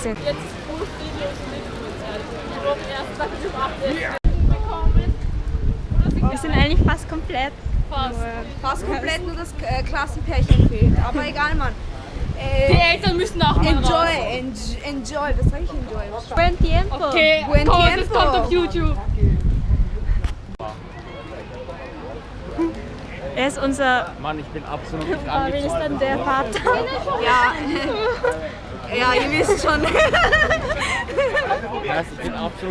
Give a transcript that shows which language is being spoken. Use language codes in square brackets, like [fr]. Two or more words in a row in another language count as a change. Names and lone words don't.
[de] Jetzt ist Videos mit Wir sind eigentlich fast komplett. Fast komplett, nur das Klassenpärchen fehlt. Aber egal, Mann. Die Eltern müssen auch mal raus. Enjoy. Was sag ich enjoy? [es] Buen tiempo! Okay, Buen [de] komm, das [es] tiempo. [de] kommt auf YouTube. Er ist unser. Mann, ich bin absolut nicht Wer ist dann der Vater? Ja, ihr wisst schon. Ich bin absolut